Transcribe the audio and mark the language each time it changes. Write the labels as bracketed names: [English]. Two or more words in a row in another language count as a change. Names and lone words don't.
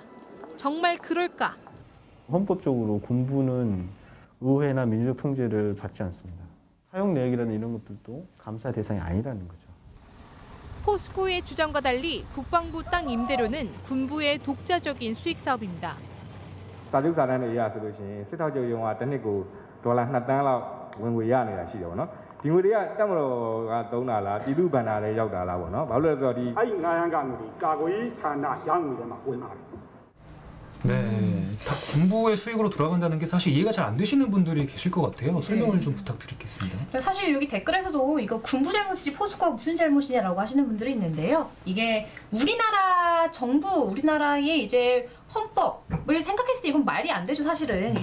[Korean] 정말 그럴까? 헌법적으로 군부는 의회나 민주적 통제를 받지 않습니다. 사용 내역이라는 이런 것들도 감사 대상이 아니라는 거죠. 포스코의 주장과 달리 국방부 땅 임대료는 군부의 독자적인 수익 사업입니다. [Burmese] စာချုပ်စာတမ်းတွေအရဆိုလို့ရှိရင်စစ်ထောက်ချုပ်ရုံးကတစ်နှစ်ကိုဒေါ်လာ2 တန်းလောက်ဝင်ငွေရနေတာရှိတယ်ဗောနော်ဒီငွေတွေကတက်မတော်ကသုံးတာလားပြည်သူ့ဘဏ္ဍာထဲရောက်တာလားဗောနော်ဘာလို့လဲဆိုတော့ဒီ အဲ့ဒီ900ကငွေကာကွယ်ရေးဌာနရငွေထဲမှာဝင်ပါတယ် [Korean] 네, 다 군부의 수익으로 돌아간다는 게 사실 이해가 잘 안 되시는 분들이 계실 것 같아요. 설명을 좀 부탁드리겠습니다. 사실 여기 댓글에서도 이거 군부 잘못이지 포스코가 무슨 잘못이냐라고 하시는 분들이 있는데요. 이게 우리나라 정부, 우리나라의 이제 헌법을 생각했을 때 이건 말이 안 되죠, 사실은.